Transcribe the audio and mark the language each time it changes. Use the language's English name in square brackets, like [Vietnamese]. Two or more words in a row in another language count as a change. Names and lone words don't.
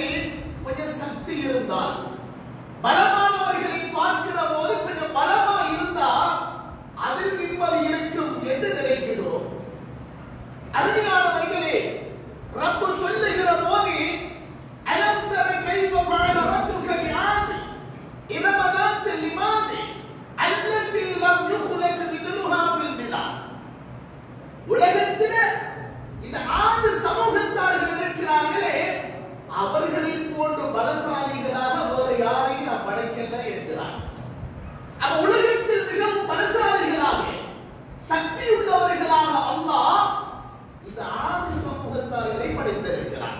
[Tamil] கொஞ்சம் சக்தி இருந்தால், பலமானவர்களை பார்க்கிற போது கொஞ்சம் பலமா இருந்தா அதில் நிம்மதி இருக்கும் என்று நினைக்கிறோம். அருமையானவர்களே, ரப்பு சொல்லுகிற போது [Arabic] ألم تر كيف فعل ربك بعاد إرم ذات العماد التي لم يخلق مثلها في البلاد. [Tamil] உலகத்திலே இந்த ஆது சமூகத்தார்கள் இருக்கிறார்களே, அவர்களை போன்ற பலசாலிகளாக வேறு யாரையும் நாம் படைக்கல என்கிறார். அப்ப உலகத்தில் மிகவும் பலசாலிகளாக, சக்தி உள்ளவர்களாக அல்லாஹ் இந்த ஆதி சமூகத்தார்களை படைத்திருக்கிறார்.